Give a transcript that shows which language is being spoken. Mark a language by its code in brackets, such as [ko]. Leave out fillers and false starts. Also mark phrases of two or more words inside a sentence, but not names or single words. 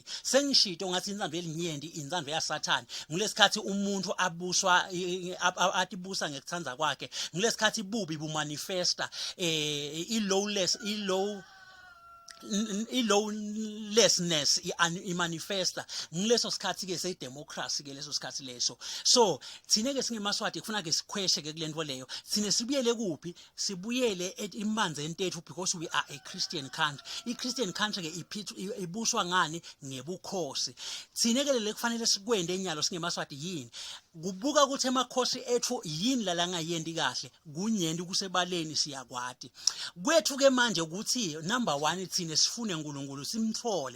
[ss] Sengishito ngathi inzandvo yelinyenti inzandvo yasathane. Ngulesikhathi umuntu abuswa atibusa ngekuthandza kwakhe, ngulesikhathi bubi bumanifesta lawlessness imanifesta ngileso sikhathi ke seyidemocracy ke leso sikhathi leso. So thine ke singemaswati kufuna ke sikhweshe ke kulento leyo, thine sibuyele kuphi, sibuyele imanzeni tethu, [en] because we are a Christian country. I-Christian country [ss] ke ibuswa ngani? Ngebukhosi. Thine ke le kufanele sikwende enyalo singemaswati yini? Kubuka ukuthi emakhosi ethu yini la ngayendi kahle, kunyenti kusebaleni siyakwati. Kwethu ke manje ukuthi number 1 thine sifune uNkulunkulu simthole.